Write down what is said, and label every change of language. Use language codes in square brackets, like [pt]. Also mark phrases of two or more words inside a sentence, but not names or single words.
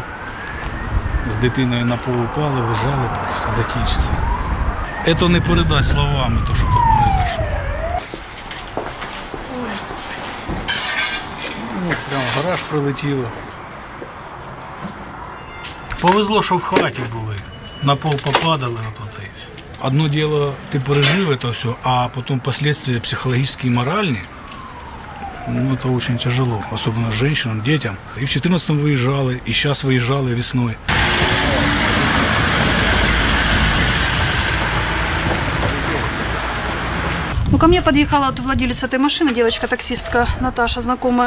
[uk] З дитиною на пол упали, лежали, поки все закінчиться. Це не передать словами, то, що тут произошло. Ну, прямо гараж прилетіло. Повезло, що в хаті були. [ru] На пол попадали. Одно дело, ты пережил это все, а потом последствия психологические и моральные, ну, это очень тяжело, особенно женщинам, детям. И в 14-м выезжали, и сейчас выезжали весной. Ну, ко мне подъехала вот владелец этой машины, девочка-таксистка Наташа, знакомая.